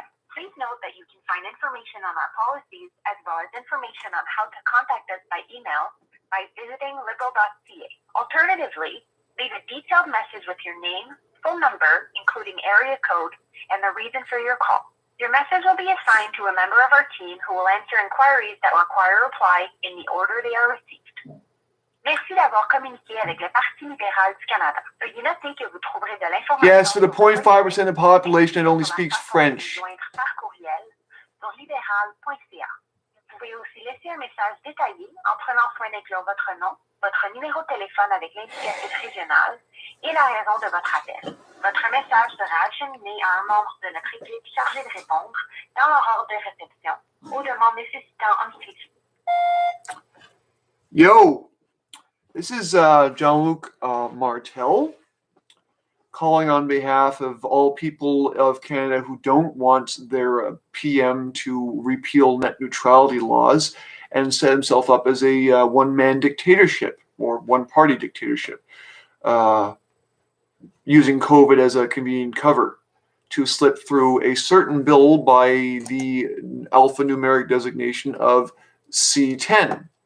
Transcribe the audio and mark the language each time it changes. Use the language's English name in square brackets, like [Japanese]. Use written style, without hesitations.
[English] Please note that you can find information on our policies as well as information on how to contact us by email by visiting liberal.ca. Alternatively, leave a detailed message with your name, phone number, including area code, and the reason for your call. Your message will be assigned to a member of our team who will answer inquiries that require a reply in the order they are received. [French] Merci d'avoir communiqué avec le Parti libéral du Canada. Veuillez noter que vous trouverez de l'information. [English] Yes, for the 0.5% of the population that only speaks French. [French] Par courriel sur libéral.ca. Vous pouvez aussi laisser un message détaillé en prenant soin d'inclure votre nom, votre numéro de téléphone avec l'indicatif régional et la raison de votre appel. Votre message sera acheminé à un membre de notre équipe chargé de répondre dans leur ordre de réception aux demandes nécessitant un suivi. [English] Yo, this is Jean-Luc Martel calling on behalf of all people of Canada who don't want their PM to repeal net neutrality laws and set himself up as a one-man dictatorship or one-party dictatorship, using COVID as a convenient cover to slip through a certain bill by the alphanumeric designation of C10.